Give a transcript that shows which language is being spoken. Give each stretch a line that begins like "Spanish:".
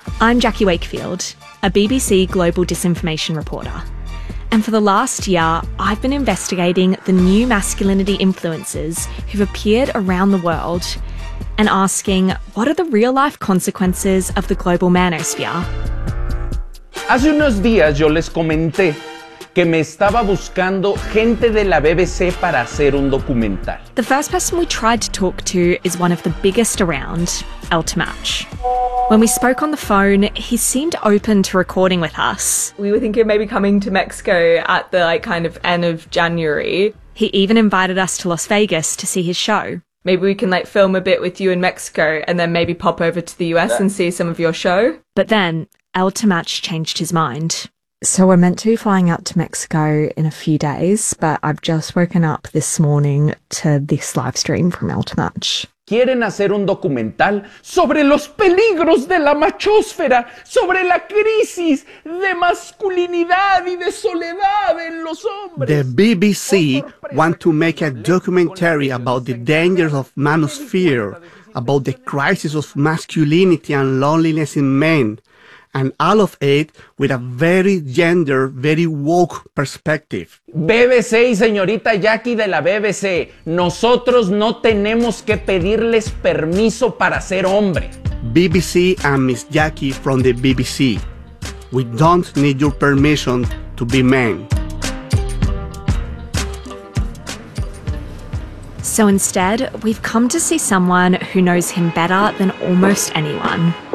English: I'm Jackie Wakefield, a BBC global disinformation reporter. And for the last year, I've been investigating the new masculinity influences who've appeared around the world and asking, what are the real-life consequences of the global manosphere?
Spanish: Hace unos días yo les comenté que me estaba buscando gente de la BBC para hacer un documental.
English: The first person we tried to talk to is one of the biggest around, Eltimach. When we spoke on the phone, he seemed open to recording with us. We were thinking maybe coming to Mexico at the end of January. He even invited us to Las Vegas to see his show. Maybe we can film a bit with you in Mexico and then maybe pop over to the US and see some of your show. But then Eltimach changed his mind. So we're meant to be flying out to Mexico in a few days, but I've just woken up this morning to this live stream from Eltimach.
Spanish: ¿Quieren hacer un documental sobre los peligros de la machósfera, sobre la crisis de masculinidad y de soledad en los hombres?
English: The BBC want to make a documentary about the dangers of manosphere, about the crisis of masculinity and loneliness in men, and all of it with a very gender, very woke perspective.
Spanish: BBC y señorita Jackie de la BBC, nosotros no tenemos que pedirles permiso para ser hombre.
English: BBC and Miss Jackie from the BBC, we don't need your permission to be men. So instead, we've come to see someone who knows him better than almost anyone.